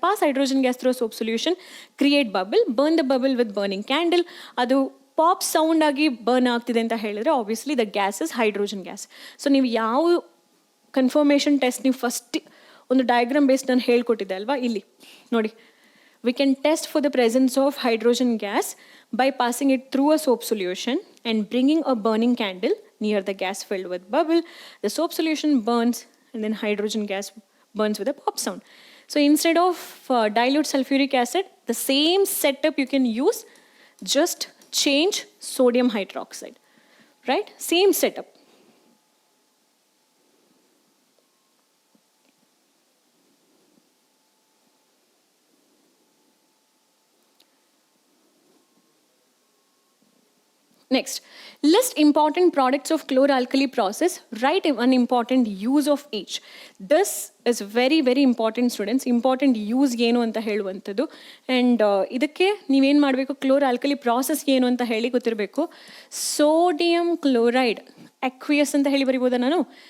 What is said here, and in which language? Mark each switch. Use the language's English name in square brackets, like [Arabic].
[English] Pass hydrogen gas through soap solution, create bubble, burn the bubble with burning candle. [Kannada] ಅದು pop sound ಆಗಿ burn ಆಗ್ತಿದೆ ಅಂತ ಹೇಳಿದ್ರೆ obviously [English] The gas is hydrogen gas. [Kannada] So ನೀವು ಯಾವ confirmation test, ನೀವು first ಒಂದು ಡಯಾಗ್ರಾಮ್ ಬೇಸ್ಡ್ ನಾನು ಹೇಳ್ಕೊಟ್ಟಿದ್ದೆ ಅಲ್ವಾ, ಇಲ್ಲಿ ನೋಡಿ. [English] We can test for the presence of hydrogen gas by passing it through a soap solution and bringing a burning candle near the gas filled with bubble. The soap solution burns and then hydrogen gas burns with a pop sound. So instead of dilute sulfuric acid, the same setup you can use, just change sodium hydroxide, right? Same setup. Next, list important products of chloralkali process. Write one important use of each. This is very, very important, students. [Kannada] Important use ಏನು ಅಂತ ಹೇಳುವಂಥದ್ದು. And ಇದಕ್ಕೆ ನೀವೇನು ಮಾಡಬೇಕು, ಕ್ಲೋರಾಲ್ಕಲಿ process ಏನು ಅಂತ ಹೇಳಿ ಗೊತ್ತಿರಬೇಕು. ಸೋಡಿಯಂ ಕ್ಲೋರೈಡ್ ಅಕ್ವಿಯಸ್ ಅಂತ ಹೇಳಿ ಬರಿಬೋದಾ ನಾನು?